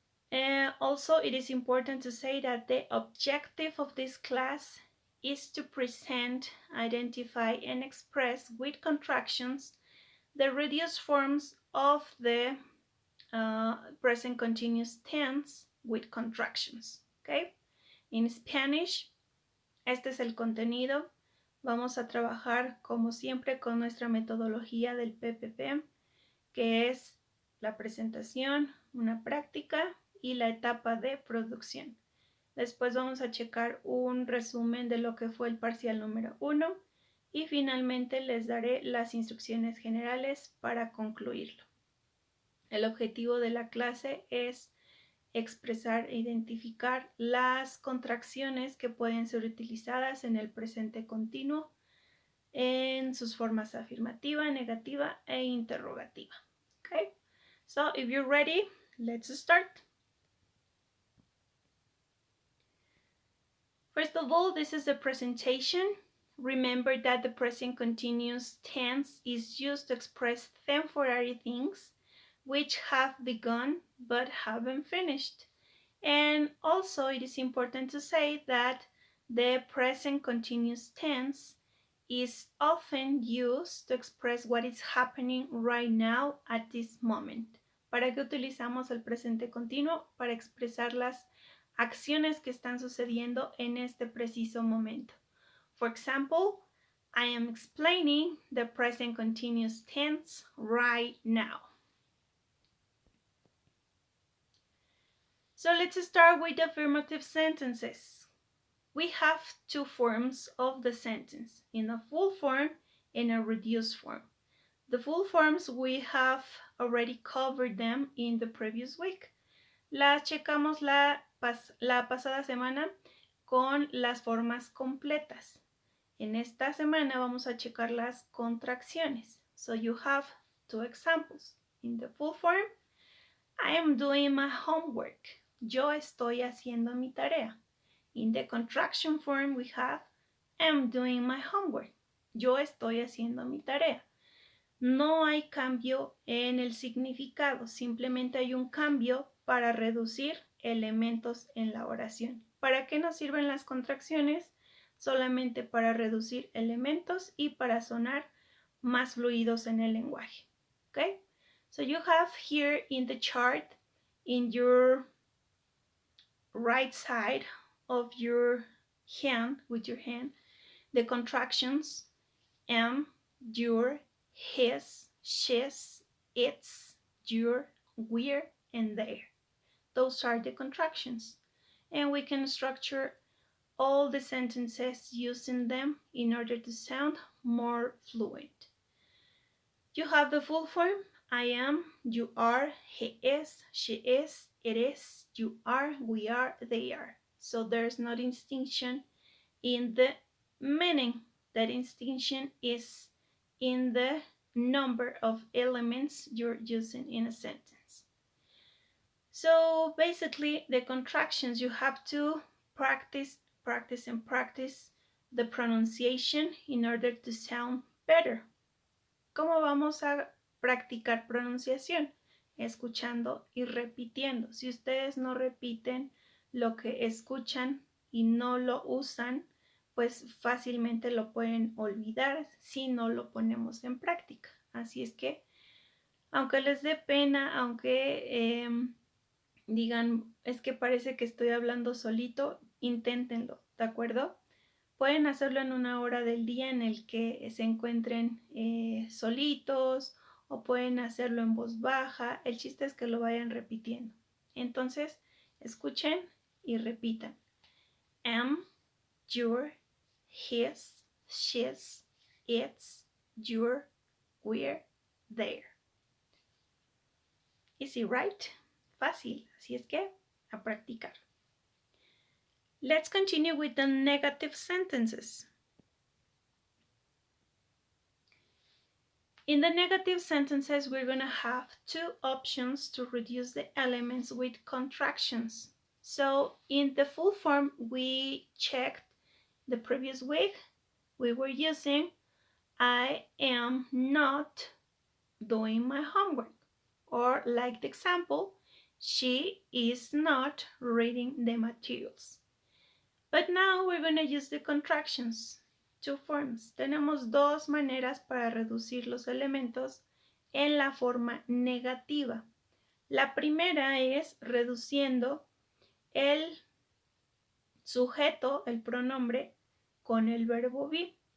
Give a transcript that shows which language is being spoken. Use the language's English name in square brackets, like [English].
[English] And also, it is important to say that the objective of this class is to present, identify, and express with contractions the reduced forms of the present continuous tense with contractions. [Spanish] Okay? [English] In Spanish, [Spanish] este es el contenido. Vamos a trabajar como siempre con nuestra metodología del PPP, que es la presentación, una práctica y la etapa de producción. Después vamos a checar un resumen de lo que fue el parcial número 1 y finalmente les daré las instrucciones generales para concluirlo. El objetivo de la clase es expresar e identificar las contracciones que pueden ser utilizadas en el presente continuo en sus formas afirmativa, negativa e interrogativa. [English] Okay, so if you're ready, let's start. First of all, this is a presentation. Remember that the present continuous tense is used to express temporary things which have begun but haven't finished. And also it is important to say that the present continuous tense is often used to express what is happening right now at this moment. [Spanish] ¿Para qué utilizamos el presente continuo? Para expresar las acciones que están sucediendo en este preciso momento. [English] For example, I am explaining the present continuous tense right now. So let's start with affirmative sentences. We have two forms of the sentence, in a full form and a reduced form. The full forms we have already covered them in the previous week. [Spanish] Las checamos la pasada semana con las formas completas. En esta semana vamos a checar las contracciones. [English] So you have two examples. In the full form, I am doing my homework. [Spanish] Yo estoy haciendo mi tarea. [English] In the contraction form we have I'm doing my homework. [Spanish] Yo estoy haciendo mi tarea. No hay cambio en el significado, simplemente hay un cambio para reducir elementos en la oración. ¿Para qué nos sirven las contracciones? Solamente para reducir elementos y para sonar más fluidos en el lenguaje. Okay? [English] So you have here in the chart, in your right side of your hand, with your hand, the contractions am, your, his, she's, its, your, we're, and their. Those are the contractions. And we can structure all the sentences using them in order to sound more fluent. You have the full form. I am, you are, he is, she is, it is, you are, we are, they are. So there's no distinction in the meaning. That distinction is in the number of elements you're using in a sentence. So basically, the contractions, you have to practice the pronunciation in order to sound better. [Spanish] ¿Cómo vamos a practicar pronunciación? Escuchando y repitiendo. Si ustedes no repiten lo que escuchan y no lo usan, pues fácilmente lo pueden olvidar si no lo ponemos en práctica. Así es que, aunque les dé pena, aunque digan, es que parece que estoy hablando solito, inténtenlo, ¿de acuerdo? Pueden hacerlo en una hora del día en el que se encuentren solitos o pueden hacerlo en voz baja. El chiste es que lo vayan repitiendo. Entonces, escuchen y repitan. [English] am, your, his, she's, it's, your, we're, there. Easy, right? [Spanish] Fácil, así es que a practicar. [English] Let's continue with the negative sentences. In the negative sentences, we're going to have two options to reduce the elements with contractions. So in the full form, we checked the previous week. We were using I am not doing my homework. Or like the example, she is not reading the materials. But now we're going to use the contractions. Two forms. [Spanish] Tenemos dos maneras para reducir los elementos en la forma negativa. La primera es reduciendo el sujeto, el pronombre, con el verbo be.